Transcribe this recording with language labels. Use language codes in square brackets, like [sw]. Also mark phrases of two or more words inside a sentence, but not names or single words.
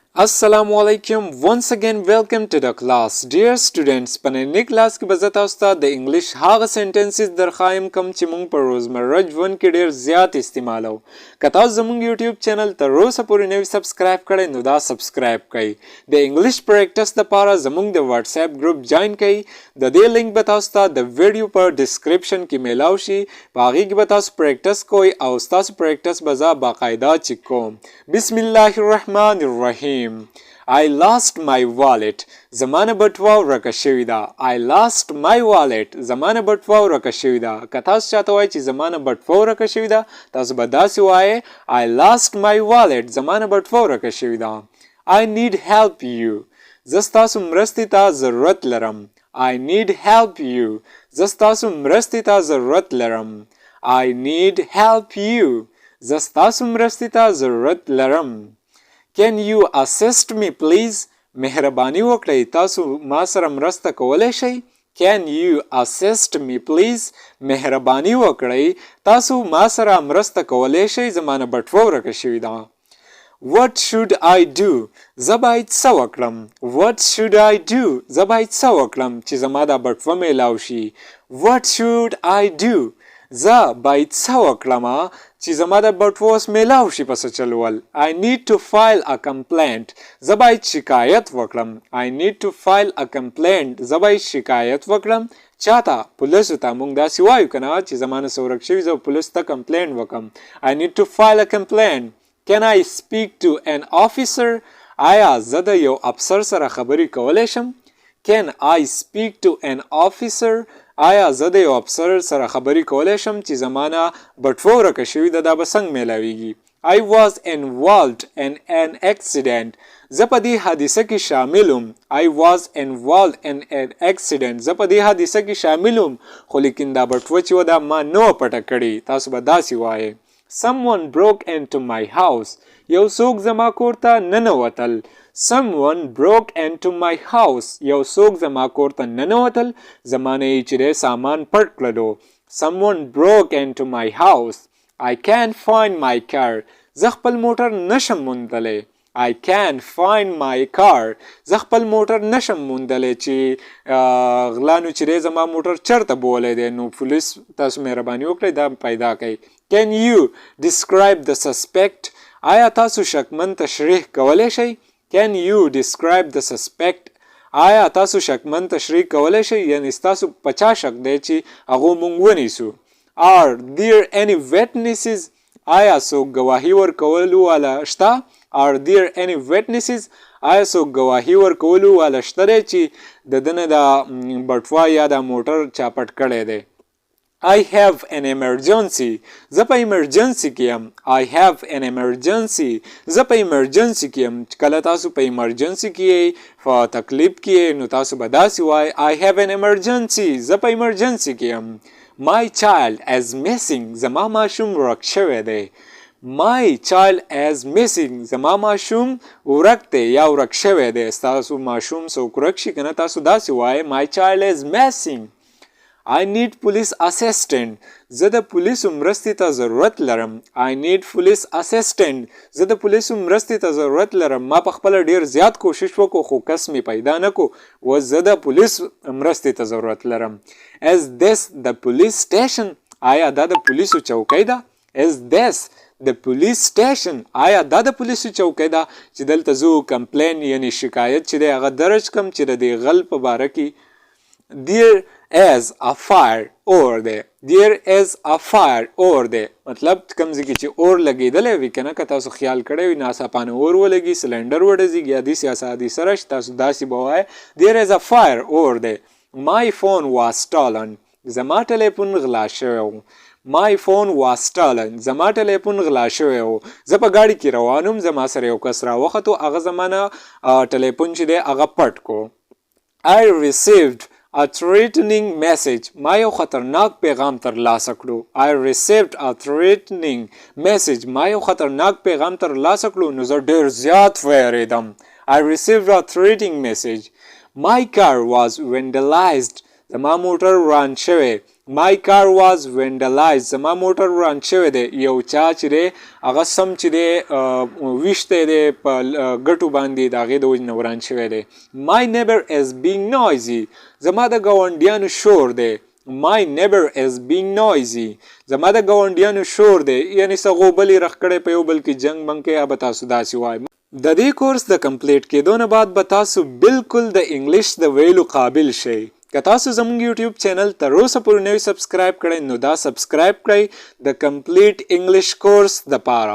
[ar] السلام عليكم. [en] Once again, welcome to the class. Dear students, [ps] په نننۍ کلاس کې به زه تاسو ته د انګلیش هغه سنټنسز درخوایم کوم چې موږ په روزمره ژوند کې ډېر زیات استعمالو. که تاسو زموږ یوټیوب چینل تر اوسه پورې نه وي سبسکرایب کړی نو دا سبسکرایب کړئ. د انګلیش پریکټس دپاره زموږ د واتس اپ [en] group join [ps] کړئ. د دې لینک به تاسو ته د ویډیو په ډسکرپشن کې میلاو شي. په هغې کې به تاسو پریکټس کوئ او ستاسو پریکټس به زه باقاعده چک کوم. [ar] بسم الله الرحمن الرحیم. [en] I lost my wallet. [ps] زمانه بټوه ورکه شوې ده. [en] I lost my wallet. [ps] زمانه بټوه ورکه شوې ده. که تاسو چاته وایئ چې زمانه بټوه ورکه شوې ده تاسو به داسې وایئ [en] I lost my wallet. [ps] زمانه بټوه ورکه شوې ده. [en] I need help you. [ps] زه ستاسو مرستې ته ضرورت لرم. [en] I need help you. [ps] زه ستاسو مرستې ته ضرورت لرم. [en] I need help you. [ps] زه ستاسو مرستې ته ضرورت لرم. [en] Can you assist me please? [ps] مهرباني وکړئ تاسو ما سره مرسته کولی شئ. [en] Can you assist me please? [ps] مهرباني وکړئ تاسو ما سره مرسته کولی شئ. زمانه بټوه ورکه شوې ده. [en] What should I do? [ps] زه باید څه وکړم. [en] What should I do? [ps] زه باید څه وکړم چې زما دا بټوه میلاو شي. [en] What should I do? [ps] زه باید څه وکړم چې زما د بټوه اوس میلاو شي په څه چلول. [en] I need to file a complaint. [ps] زه باید شکایت وکړم. [en] I need to file a complaint. [ps] زه باید شکایت وکړم. چاته؟ پولیسو ته. موږ داسې وایو که نه چې زما نه څه ورک شوي زه پولیسو ته کمپلینټ وکړم. [en] I need to file a complaint. Can I speak to an officer? [ps] آیا زه د یو افسر سره خبرې کولی شم؟ [en] Can I speak to an officer? [ps] آیا زه د یو افسر سره خبرې کولی شم چې زما نه بټوه ورکه شوې ده دا به څنګه میلاویږي. [en] I was involved in an accident. [ps] زه په دې حادثه کې شامل وم. [en] I was involved in an accident. [ps] زه په دې حادثه کې شامل وم خو لیکن دا بټوه چې وه دا ما نه وه پټه کړې. تاسو به داسې وایئ [en] Someone broke into my house. [ps] یو څوک زما کور ته ننوتل. [en] Someone broke into my house. [ps] یو څوک زما کور ته ننوتل زما نه یې چې دی سامان پټ کړلو. [en] Someone broke into my house. I can't find my car. [ps] زه خپل موټر نشم موندلی. [en] I can't find my car. [ps] زه خپل موټر نشم موندلی چې غلانو چې دی زما موټر چرته بولی دی. نو پولیس تاسو مهرباني وکړئ دا پیدا کړئ. [en] Can you describe the suspect? [ps] آیا تاسو شکمن تشریح کولی شئ؟ [en] Can you describe the suspect? [ps] آیا تاسو شکمن تشریح کولی شئ؟ یعنی ستاسو په چا شک دی چې هغو موږ ونیسو. [en] Are there any witnesses? [ps] آیا څوک ګواهي ورکولو والا شته؟ [en] Are there any witnesses? [ps] آیا څوک ګواهي ورکولو والا شته دی چې د ده نه دا بټوه یا دا موټر چا پټ کړی دی. [en] I have an emergency. [ps] زه په ایمرجنسي کې یم. [en] I have an emergency. [ps] زه په ایمرجنسي کې یم. کله تاسو په ایمرجنسي کې یې په تکلیف کې یې نو تاسو به داسې وایئ [en] I have an emergency. [ps] زه په ایمرجنسي کې یم. [en] My child is missing. [ps] زما ماشوم ورک شوی دی. [en] My child is missing. [ps] زما ماشوم ورک دی یا ورک شوی دی. ستاسو ماشوم څوک ورک شي که نه تاسو داسې وایئ [en] My child is missing. I need police assistant. [ps] زه د پولیسو مرستې ته ضرورت لرم. [en] I need police assistant. [ps] زه د پولیسو مرستې ته ضرورت لرم. ما په خپله ډېر زیات کوشش وکړو خو کس مې پیدا نه کو. و زه د پولیس مرستې ته ضرورت لرم. [en] Is this the police station? [ps] آیا دا د پولیسو چوکۍ ده؟ [en] Is this the police station? [ps] آیا دا د پولیسو چوکۍ ده چې دلته زه کمپلین یعنی شکایت چې دی هغه درج کم چې د دې غل په باره کې. [en] There is a fire over there. There is a fire over there. [ps] مطلب کوم ځای کې چې اور لګېدلی وي که نه که تاسو خیال کړی وي ناڅاپانه اور ولګي سلنډر وډزېږي یا داسې حادثه راشي تاسو داسې به وایئ [en] There is a fire over there. My phone was stolen. [ps] زما ټلیفون غلا شوی و. [en] My phone was stolen. [ps] زما ټلیفون غلا شوی و. زه په ګاډي کې روان وم زما سره یو کس راوختو هغه زما نه ټلیفون چې دی هغه پټ کو. [en] I received a threatening message. [ps] ما یو خطرناک پیغام ترلاسه کړو. [en] I received a threatening message. [ps] ما یو خطرناک پیغام ترلاسه کړو نو زه ډېر زیات ویرېدم. [en] I received a threatening message. My car was vandalized. [ps] زما موټر وران شوی. [en] My car was vandalized. [ps] زما موټر وران شوی دی. یو چا چې دی هغه سم چې دی ویشتی دی په ګټو باندې د هغې د وجې نه وران شوی دی. [en] My neighbor is being noisy. [ps] زما د ګاونډیانو شور دی. [en] My neighbor is being noisy. [ps] زما د ګاونډیانو شور دی. یعنې څه غوبلې رخ کړی په یو بل کې جنګ بنګ کوي. به تاسو داسې وایي. د دې کورس د کمپلیټ کېدو نه بعد به تاسو بالکل د انګلیش د ویلو قابل شئ. که تاسو زموږ یوټیوب چینل تر اوسه پورې نه وي سبسکرایب کړی نو دا سبسکرایب کړئ د [en] complete English course [ps] دپاره.